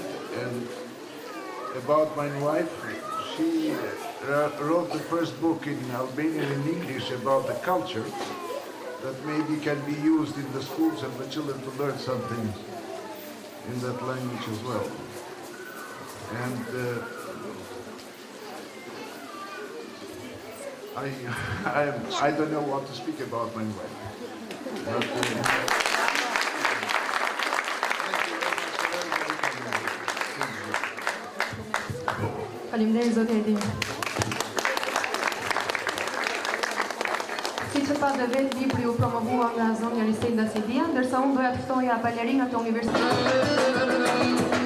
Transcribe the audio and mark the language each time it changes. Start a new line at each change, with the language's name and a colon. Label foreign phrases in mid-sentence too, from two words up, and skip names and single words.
English: And about my wife, she wrote the first book in Albanian and English about the culture that maybe can be used in the schools and the children to learn something in that language as well. And I don't know what to speak about my wife. But,
Albanian: Faleminderit zoti Ajdin. Siç e pa dhe vetë libri u promovua nga zonja Riselda Sejdia, ndërsa unë doja të ftoja balerinat e universitetit.